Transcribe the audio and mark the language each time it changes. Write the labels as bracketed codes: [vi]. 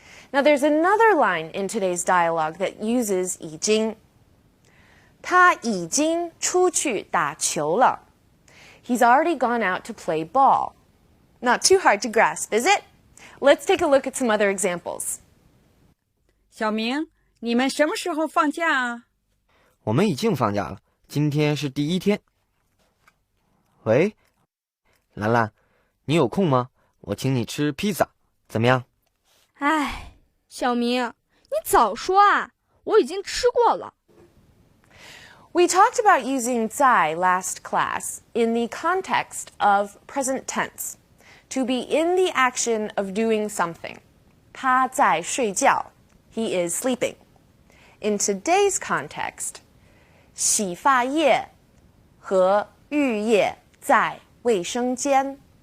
[en] Now there's another line in today's dialogue that uses 已经. [zh] 他已经出去打球了. [en] He's already gone out to play ball. Not too hard to grasp, is it? Let's take a look at some other examples. [zh] 小明，你们什么时候放假啊？我们已经放假了，今天是第一天。喂，兰兰，你有空吗？我请你吃披萨，怎么样？哎，小明，你早说啊，我已经吃过了。 [en] We talked about using 在 last class in the context of present tense, to be in the action of doing something. [zh] 他在睡觉. [en] He is sleeping. [zh] In today's context, 洗发液和浴液在卫生间.